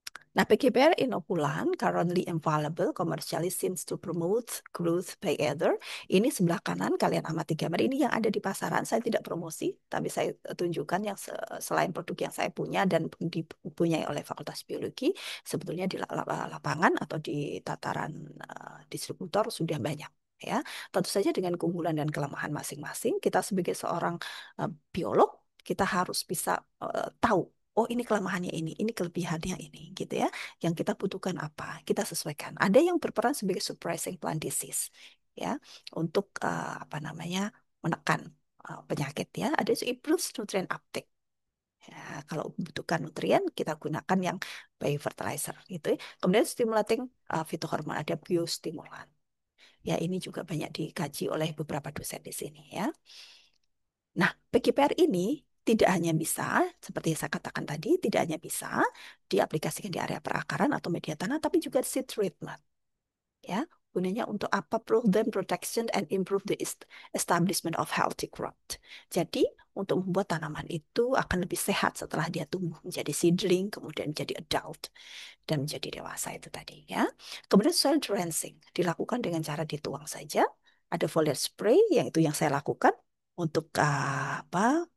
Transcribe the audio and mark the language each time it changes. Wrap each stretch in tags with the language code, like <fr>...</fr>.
<en>Nah, PGPR inokulan currently available commercially seems to promote growth by either.</en> <id>Ini sebelah kanan, kalian amati gambar ini yang ada di pasaran. Saya tidak promosi, tapi saya tunjukkan yang selain produk yang saya punya dan dipunyai oleh Fakultas Biologi, sebetulnya di lapangan atau di tataran distributor sudah banyak. Ya, tentu saja dengan keunggulan dan kelemahan masing-masing. Kita sebagai seorang biolog, kita harus bisa tahu, oh ini kelemahannya ini kelebihannya ini, gitu ya. Yang kita butuhkan apa, kita sesuaikan. Ada yang berperan sebagai</id> <en>suppressing plant disease,</en> <id>ya, untuk apa namanya, menekan penyakit, ya. Ada yang</id> <en>improves nutrient uptake.</en> <id>Ya, kalau membutuhkan nutrien, kita gunakan yang biofertilizer, gitu ya. Kemudian stimulating fitohormon, ada biostimulan. Ya, ini juga banyak dikaji oleh beberapa dosen di sini, ya. Nah, PGPR ini tidak hanya bisa, seperti yang saya katakan tadi, tidak hanya bisa diaplikasikan di area perakaran atau media tanah, tapi juga seed treatment. Ya, gunanya untuk apa?</id> <en>Them protection and improve the establishment of healthy growth.</en> <id>Jadi, untuk membuat tanaman itu akan lebih sehat setelah dia tumbuh menjadi seedling, kemudian menjadi adult dan menjadi dewasa itu tadi ya. Kemudian soil drenching dilakukan dengan cara dituang saja. Ada foliar spray yang itu yang saya lakukan untuk apa?</id>